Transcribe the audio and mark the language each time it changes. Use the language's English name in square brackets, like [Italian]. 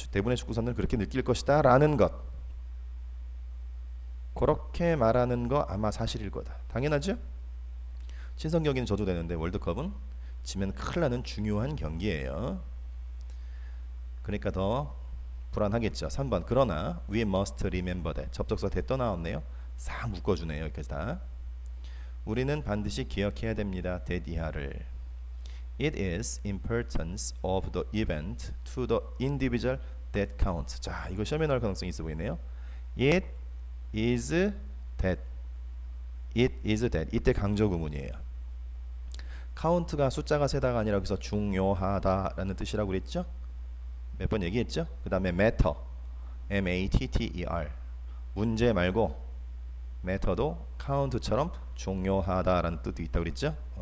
[Korean] 대부분의 축구선수는 그렇게 느낄 것이다 라는 것, 그렇게 말하는 거 아마 사실일 거다. 당연하죠? 친선 경기는 져도 되는데 월드컵은 지면 큰일 나는 중요한 경기예요. 그러니까 더 불안하겠죠. 3번 그러나 [English] we must remember that. [Korean] 접속사 that 또 나왔네요. 싹 묶어주네요. 이렇게 다. 우리는 반드시 기억해야 됩니다. that 이하를. [English] It is importance of the event to the individual that counts. [Korean] 자, 이거 시험에 나올 가능성이 있어 보이네요. [English] It is that. [Korean] 이때 강조 구문이에요. count가 숫자가 세다가 아니라 여기서 중요하다라는 뜻이라고 그랬죠? 몇 번 얘기했죠? 그 다음에 matter, M-A-T-T-E-R. 문제 말고 matter도 count처럼 중요하다라는 뜻도 있다고 그랬죠?